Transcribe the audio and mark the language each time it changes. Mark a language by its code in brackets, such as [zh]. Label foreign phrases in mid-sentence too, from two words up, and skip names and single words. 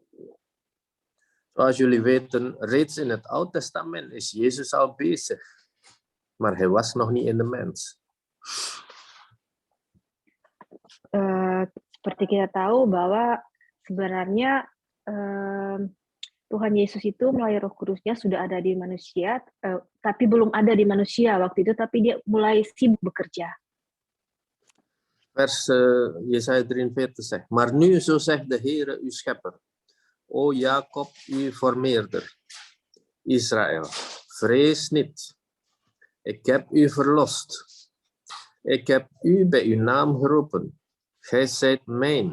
[nl] Zoals jullie weten, reeds in het Oude Testament is Jezus al bezig. Maar hij was nog niet in de mens. [id] Seperti kita tahu bahwa sebenarnya Tuhan Yesus itu melalui Roh Kudusnya sudah ada di manusia, tapi belum ada di manusia waktu itu, tapi dia mulai sibuk bekerja. [nl] Vers Jesaja 43 zegt, maar nu zo zegt de Heere uw schepper, o Jacob uw formeerder, Israël, vrees niet, ik heb u verlost, ik heb u bij uw naam geroepen, gij zijt mijn.